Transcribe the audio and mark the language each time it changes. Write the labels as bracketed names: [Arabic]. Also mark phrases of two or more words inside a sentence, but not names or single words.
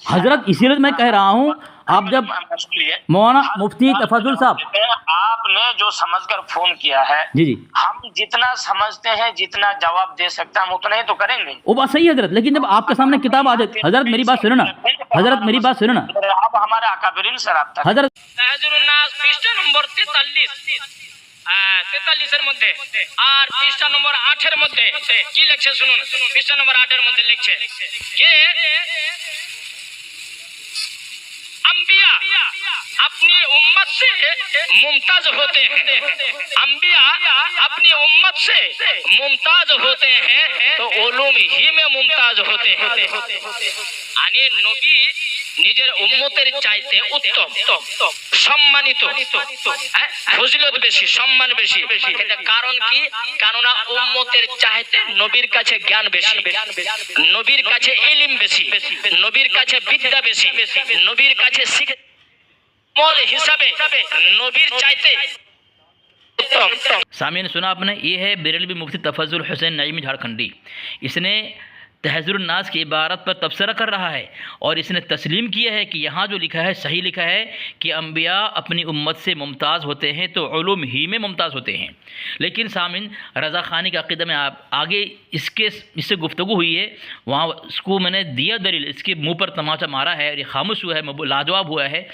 [Urdu] حضرت اسی لیے میں کہہ رہا ہوں، آپ جب مولانا مفتی تفضل صاحب آپ نے جو سمجھ کر فون کیا ہے، جی جی ہم جتنا سمجھتے ہیں، جتنا جواب دے سکتے ہیں ہم اتنا ہی تو کریں گے. وہ بات صحیح ہے حضرت، لیکن جب آپ کے سامنے کتاب آ جاتی، حضرت میری بات سننا، حضرت میری بات سننا. آپ ہمارے اکابرین سے رابطہ کریں. حضرت [Bangla] তাহজুরুন নাস পৃষ্ঠা নম্বর 43 43 এর মধ্যে আর পৃষ্ঠা নম্বর 8 এর মধ্যে কি লিখছে শুনুন। পৃষ্ঠা নম্বর 8 এর মধ্যে লিখছে যে [Urdu] انبیاء اپنی امت سے ممتاز ہوتے ہیں، انبیاء اپنی امت سے ممتاز ہوتے ہیں تو علوم ہی میں ممتاز ہوتے ہیں. یعنی نبی [Bangla] নিজের উম্মতের চাইতে উত্তম, সম্মানিত, ফজিলত বেশি, সম্মান বেশি। এটা কারণ কি? কেননা উম্মতের চাইতে নবীর কাছে জ্ঞান বেশি, নবীর কাছে ইলম বেশি, নবীর কাছে বিদ্যা বেশি, নবীর কাছে শিক্ষা হিসাবে নবীর চাইতে उत्तम। [Urdu] سامعین سنا آپ نے، یہ ہے بریلوی مفتی تفضل حسین نعیمی جھارکھنڈی. اس نے تحذیر الناس کی عبارت پر تبصرہ کر رہا ہے اور اس نے تسلیم کیا ہے کہ یہاں جو لکھا ہے صحیح لکھا ہے کہ انبیاء اپنی امت سے ممتاز ہوتے ہیں تو علوم ہی میں ممتاز ہوتے ہیں. لیکن سامعین رضا خانی کے عقیدہ میں آپ آگے اس سے گفتگو ہوئی ہے، وہاں اس کو میں نے دیا دلیل، اس کے منہ پر تماچا مارا ہے اور یہ خاموش ہوا ہے، لاجواب ہوا ہے.